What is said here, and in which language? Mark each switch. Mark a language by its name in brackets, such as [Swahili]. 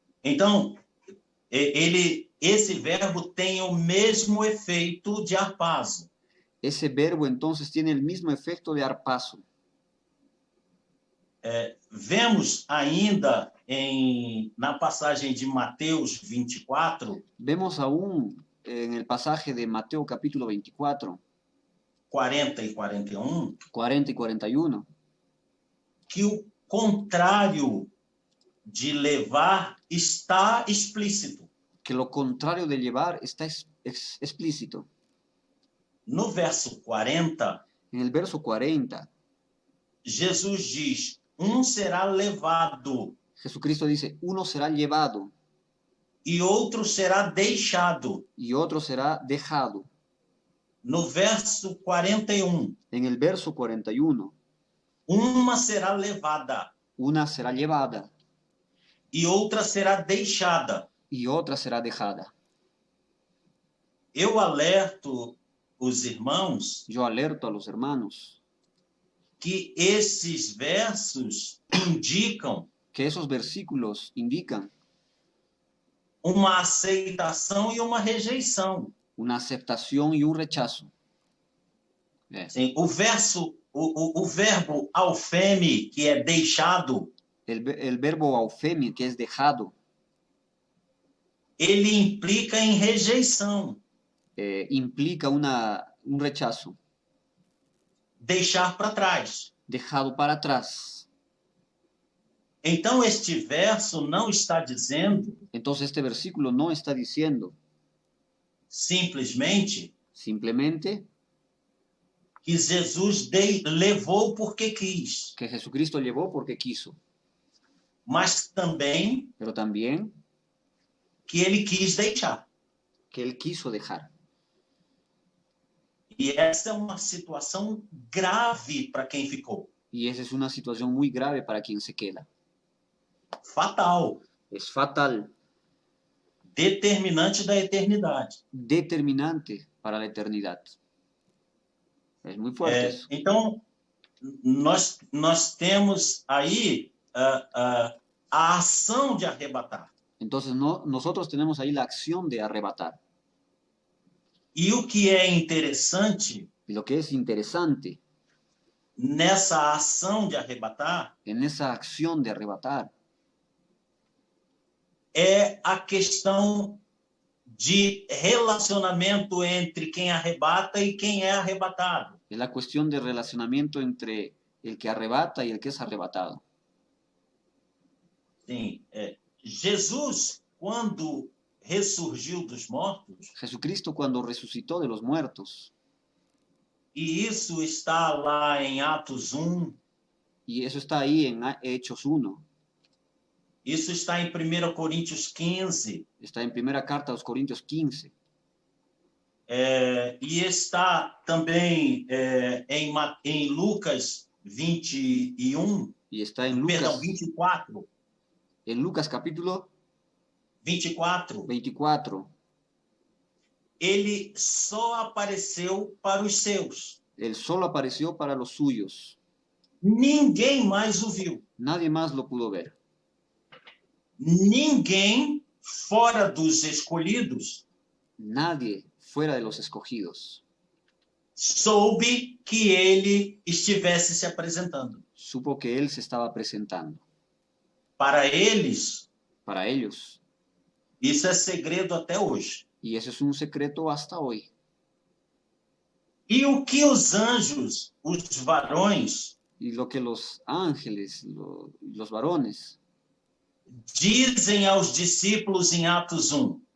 [Portuguese] Então, esse verbo tem o mesmo efeito de harpazo. [Spanish] Ese verbo entonces tiene el mismo efecto de arpazo. [Portuguese] Vemos ainda na passagem de Mateus 24, [Spanish] Vemos aún en el pasaje de Mateo capítulo 24, [Portuguese] 40 e 41, [Spanish] 40 y 41, [Portuguese] que o contrário de levar está explícito. [Spanish] que lo contrario de llevar está explícito. [Portuguese] No verso 40, [Spanish] En el verso 40, [Portuguese] Jesus diz: será levado [Spanish] Jesucristo dice, uno será llevado [Portuguese] e outro será deixado. [Spanish] y otro será dejado. [Portuguese] No verso 41, [Spanish] En el verso 41, [Portuguese] uma será levada [Spanish] una será llevada [Portuguese] e outra será deixada. [Spanish] y otra será dejada. [Portuguese] Eu alerto os irmãos [Spanish] Yo alerto a los hermanos [Portuguese] que esses versos indicam [Spanish] que esos versículos indican [Portuguese] uma aceitação e uma rejeição. [Spanish] una aceptación y un rechazo. [Portuguese] Sim, o verbo alfeme, que é deixado, [Spanish] El verbo aufemi, que es dejado, [Portuguese] ele implica em rejeição. [Spanish] implica un rechazo, [Portuguese] Deixar para trás. [Spanish] dejado para atrás. [Portuguese] Então, este verso não está dizendo [Spanish] Entonces este versículo no está diciendo [Portuguese] simplesmente [Spanish] simplemente [Portuguese] que Jesus levou porque quis, [Spanish] que Jesucristo llevó porque quiso, [Portuguese] mas também [Spanish] pero también [Portuguese] que ele quis deixar. [Spanish] que él quiso dejar. [Portuguese] E essa é uma situação grave para quem ficou. [Spanish] Y esa es una situación muy grave para quien se queda. [Portuguese] Fatal. [Spanish] Es fatal, [Portuguese] Determinante da eternidade. [Spanish] determinante para la eternidad. Es muy fuerte eso. [Portuguese] Então, nós temos aí a ação de arrebatar. [Spanish] Entonces nosotros tenemos ahí la acción de arrebatar. [Portuguese] E o que é interessante [Spanish] Y lo que es interesante [Portuguese] nessa ação de arrebatar [Spanish] en esa acción de arrebatar [Portuguese] é a questão de relacionamento entre quem arrebata e quem é arrebatado. [Spanish] es la cuestión de relacionamiento entre el que arrebata y el que es arrebatado. [Portuguese] Sim, Jesus, quando ressurgiu dos mortos, [Spanish] Jesucristo cuando resucitó de los muertos, [Portuguese] e isso está lá em Atos 1, [Spanish] y eso está ahí en Hechos 1, [Portuguese] isso está em 1 Coríntios 15, [Spanish] está en primera carta a los Corintios 15, [Portuguese] e está também em Lucas 21, [Spanish] y está en [Portuguese] perdão, Lucas, 24, [Spanish] en Lucas capítulo 24, 24. [Portuguese] ele só apareceu para os seus. [Spanish] Él solo apareció para los suyos. [Portuguese] Ninguém mais o viu. [Spanish] Nadie más lo pudo ver. [Portuguese] Ninguém fora dos escolhidos [Spanish] Nadie fuera de los escogidos [Portuguese] soube que ele estivesse se apresentando. [Spanish] supo que él se estaba presentando. [Portuguese] Para eles, [Spanish] Para ellos, [Portuguese] isso é segredo até hoje. [Spanish] Y eso es un secreto hasta hoy. [Portuguese] E o que os anjos, os varões, [Spanish] Y lo que los ángeles, los varones, [Portuguese] dizem aos discípulos em Atos 1?